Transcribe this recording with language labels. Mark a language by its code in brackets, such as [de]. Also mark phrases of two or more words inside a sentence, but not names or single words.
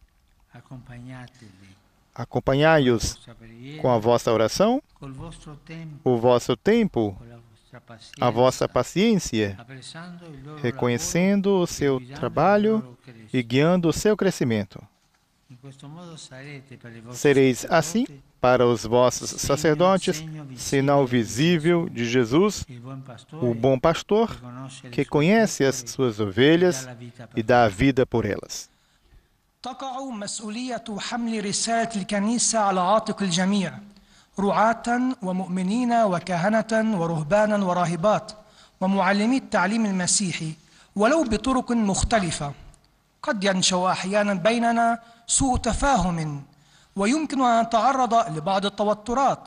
[pt] Acompanhai-os com a vossa oração, o vosso tempo, a vossa paciência, reconhecendo o seu trabalho e guiando o seu crescimento. Sereis assim, para os vossos sacerdotes, sinal visível de Jesus, o bom pastor, que conhece as suas ovelhas e dá a vida por elas. [ar] تقع مسؤولية حمل رسالة الكنيسة على عاتق الجميع، رعاة ومؤمنين وكهنة ورهبانا وراهبات، ومعلمي التعليم المسيحي ولو بطرق مختلفة. قد ينشأ أحيانا بيننا سوء تفاهم ويمكن أن نتعرض لبعض التوترات.